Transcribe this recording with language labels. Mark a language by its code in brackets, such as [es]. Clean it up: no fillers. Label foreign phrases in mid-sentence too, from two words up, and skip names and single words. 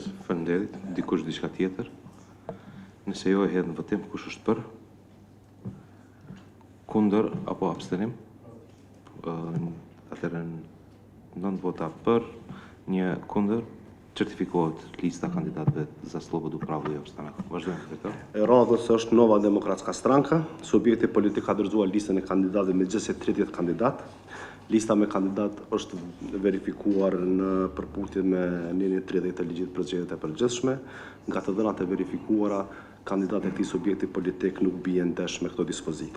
[sq] Faleminderit. Dikush diçka tjetër? Nëse jo e hedh në votim, kush është për? Kundër apo abstenim? Atëherë 9 vota për, 1 kundër, certifikohet lista kandidatëve za slobodnu pravdu i opstanak. Vazhdojmë këtë. E radhës është Nova Demokratska Stranka, subjekti politik ka dorëzuar listën e kandidatëve me gjithsej 30 kandidat. Lista me kandidat është verifikuar në përputhje me nenin 30 të ligjit për zgjedhjet e përgjithshme. Nga të dhënat e verifikuara, kandidatët e këtij subjekti politik nuk bien ndesh me këto dispozita.